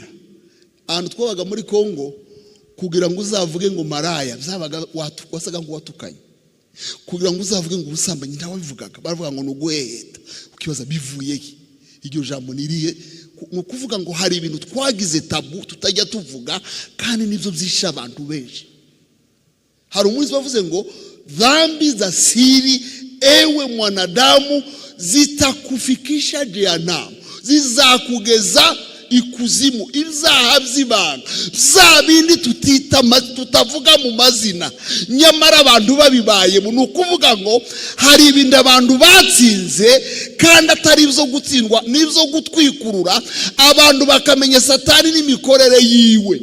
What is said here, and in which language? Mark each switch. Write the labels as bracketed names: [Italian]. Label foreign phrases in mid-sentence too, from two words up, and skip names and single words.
[Kinyarwanda] Ahantu twabaga muri Kongo, kugira ngo uzavuge ngo maraya byabaga wasaga ngo watukanye. Kugira ngo uzavuge ngo ubusambanyi ntawabivugaga, baravuga ngo nuguheta. Ukibaza bivuye iki? Iryo jambo niriye kuvuga ngo hari ibintu twagize tabu tutajya tuvuga, kandi nibyo byisha abantu benshi. Hari umunsi bavuze ngo [Swahili] dhambi za siri ewe mwanadamu zitakufikisha jehanamu, [Kinyarwanda] zizakugeza ikuzimu. Ibyaha by'ibanga bya bindi tutavuga mu mazina, nyamara abantu babibaye. Ni ukuvuga ngo hari ibindi abantu batsinze kandi atari ibyo gutsindwa, n'ibyo gutwikurura abantu bakamenya Satani n'imikorere yiwe.